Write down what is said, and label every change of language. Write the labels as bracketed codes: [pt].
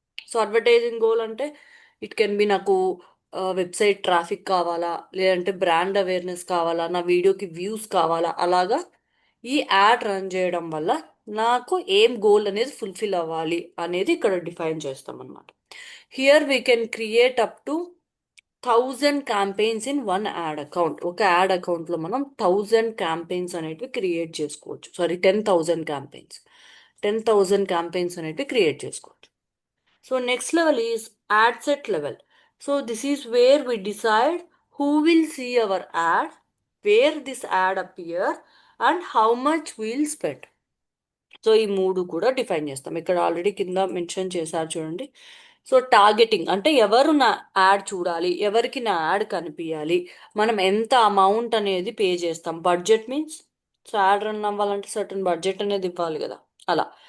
[te] So advertising goal అంటే [en] it can be [te] నాకు website traffic కావాలా, లేదంటే బ్రాండ్ అవేర్నెస్ కావాలా, నా వీడియోకి వ్యూస్ కావాలా, అలాగా ఈ యాడ్ రన్ చేయడం వల్ల నాకు ఏం గోల్ అనేది ఫుల్ఫిల్ అవ్వాలి అనేది ఇక్కడ డిఫైన్ చేస్తాం అనమాట. [en] Here we can create up to 1000 campaigns in one ad account. [te] ఒక యాడ్ అకౌంట్లో మనం 1000 క్యాంపెయిన్స్ అనేటివి క్రియేట్ చేసుకోవచ్చు. సారీ, 10,000 క్యాంపెయిన్స్, 10,000 క్యాంపెయిన్స్ అనేటివి క్రియేట్ చేసుకోవచ్చు. [en] So next level is ad set level. So this is where we decide who will see our ad, where this ad appear, and how much we'll spend. [te] So ఈ మూడు కూడా define చేస్తాం. ఇక్కడ already కింద mention చేశారు చూడండి. So targeting అంటే ఎవరు నా యాడ్ చూడాలి, ఎవరికి నా యాడ్ కనిపించాలి, మనం ఎంత అమౌంట్ అనేది పే చేస్తాం. Budget means so ad run అవ్వాలంటే సర్టన్ బడ్జెట్ అనేది ఇవ్వాలి కదా, అలా.